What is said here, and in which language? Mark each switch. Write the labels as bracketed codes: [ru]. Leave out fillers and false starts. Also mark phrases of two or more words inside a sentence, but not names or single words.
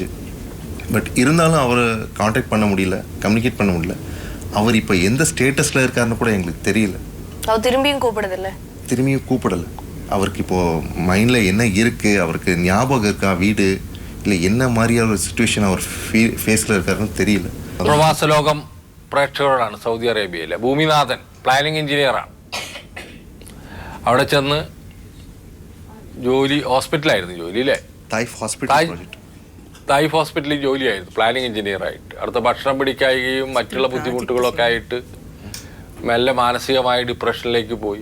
[ta] பட் இருந்தாலும் அவரை காண்டாக்ட் பண்ண முடியல, கம்யூனிகேட் பண்ண முடியல. அவர் இப்போ எந்த ஸ்டேட்டஸில் இருக்காருன்னு கூட எங்களுக்கு தெரியல. அவர் திரும்பியும் கூப்பிடுதில்ல? திரும்பியும் கூப்பிடலை. அவருக்கு இப்போது மைண்டில் என்ன இருக்குது, அவருக்கு ஞாபகம் இருக்கா வீடு, இல்லை என்ன மாதிரியான ஒரு சிட்டுவேஷன் அவர் ஃபேஸில் இருக்காருன்னு தெரியல. [ml] പ്രവാസ ലോകം പ്രേക്ഷകരോടാണ് സൗദി അറേബ്യയിലെ ഭൂമിനാഥൻ പ്ലാനിംഗ് എഞ്ചിനീയറാണ്. അവിടെ ചെന്ന് ജോലി ഹോസ്പിറ്റലായിരുന്നു ജോലി അല്ലേ? തായ്ഫ് ഹോസ്പിറ്റൽ, തായ്ഫ് ഹോസ്പിറ്റലിൽ ജോലിയായിരുന്നു പ്ലാനിംഗ് എഞ്ചിനീയറായിട്ട്. അടുത്ത ഭക്ഷണം പിടിക്കായികയും മറ്റുള്ള ബുദ്ധിമുട്ടുകളൊക്കെ ആയിട്ട് മെല്ലെ മാനസികമായ ഡിപ്രഷനിലേക്ക് പോയി.